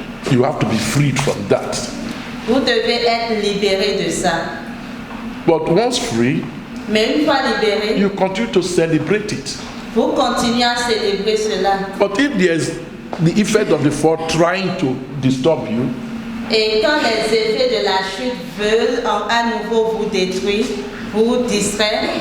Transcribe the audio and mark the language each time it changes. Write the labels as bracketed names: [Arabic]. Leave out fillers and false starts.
[English] You have to be freed from that. [French] Vous devez être libéré de ça. [English] But once free, [French] Mais une fois libéré, [English] you continue to celebrate it. [French] vous continuez à célébrer cela. [English] But if there's the effect of the fall trying to disturb you, [French] Et quand les effets de la chute veulent à nouveau vous détruire, vous distraire,